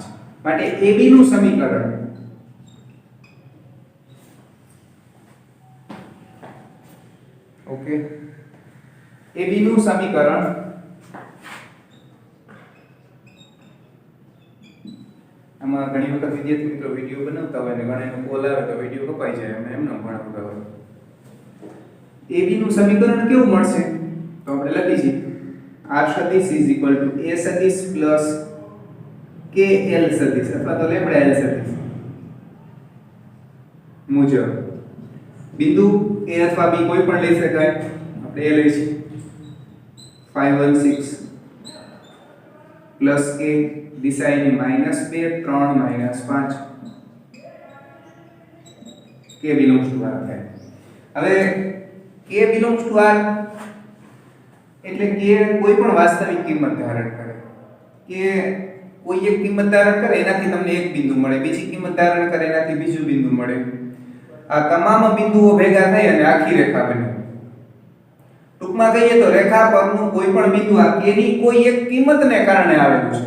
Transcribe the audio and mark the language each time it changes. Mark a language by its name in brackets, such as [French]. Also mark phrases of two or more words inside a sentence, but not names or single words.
[Gujarati] માટે AB નું સમીકરણ ઓકે, AB નું સમીકરણ આમાં ઘણી વખત વિદ્યાર્થી મિત્રો વિડિયો બનાવતા હોય ને ઘણાનો કોલ આવે તો વિડિયો કપાઈ જાય એમને એમને ભણાવતા હોય. AB નું સમીકરણ કેવું મળશે તો આપણે લખી છીએ R સદિશ [English] is equal to [Gujarati] A સદિશ plus KL સદિશ અથવા તો લેમ્બડા L સદિશ મુજબ બિંદુ A અથવા B કોઈ પણ લઈ શકાય. આપણે A લઈશું 5 1 6 પ્લસ A દિશા એની -2 3 -5 K [English] belongs to [Gujarati] R થાય. હવે K [English] belongs to [Gujarati] R એટલે K કોઈ પણ વાસ્તવિક કિંમત ધારણ કરે. કે કોઈ એક કિંમત ધારણ કરે એનાથી તમને એક બિંદુ મળે, બીજી કિંમત ધારણ કરે એનાથી બીજું બિંદુ મળે. આ તમામ બિંદુઓ ભેગા થઈ અને આખી રેખા બને. ટૂંકમાં કહીએ તો રેખા પરનું કોઈ પણ બિંદુ આ K ની કોઈ એક કિંમતને કારણે આવેલું છે.